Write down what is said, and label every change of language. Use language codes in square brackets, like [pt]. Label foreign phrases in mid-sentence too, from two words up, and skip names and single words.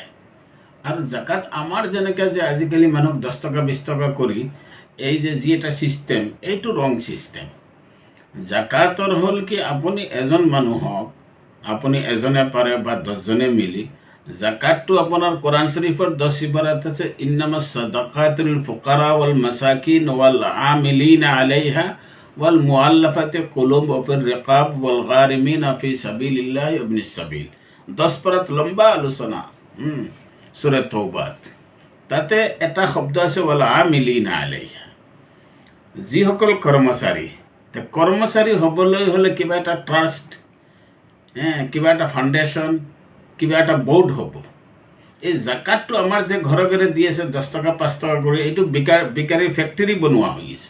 [as] আৰু জাকাত আমাৰ যেনেকৈ যে আজিকালি মানুহক 10 টকা 20 টকা কৰি এই যে যি এটা ছিষ্টেম, এইটো [en] wrong system. [as] জাকাতৰ হ'ল কি, আপুনি এজন মানুহক, আপুনি এজনে পাৰে বা 10জনে মিলি, জাকাতটো আপোনাৰ কোৰাণ শৰীফৰ 10 ইবাৰাত আছে, [ar] إنما الصدقات الفقراء والمساكين والعاملين عليها والمؤلفة قلوب وفي الرقاب والغارمين في سبيل الله وابن السبيل. [as] 10 পারাত লম্বা আলোচনা সূরা তওবাত। তাতে এটা শব্দ আছে [ar] والعاملين عليها, [as] যিসকল কৰ্মচাৰী হ'বলৈ হ'লে কিবা এটা ট্ৰাষ্ট, কিবা এটা ফাউণ্ডেশ্যন, কিবা এটা বোৰ্ড হ'ব। এই জাকাতটো আমাৰ যে ঘৰে ঘৰে দি আছে 10 টকা 5 টকা কৰি, এইটো বিকাৰী ফেক্টৰী বনোৱা হৈ আছে।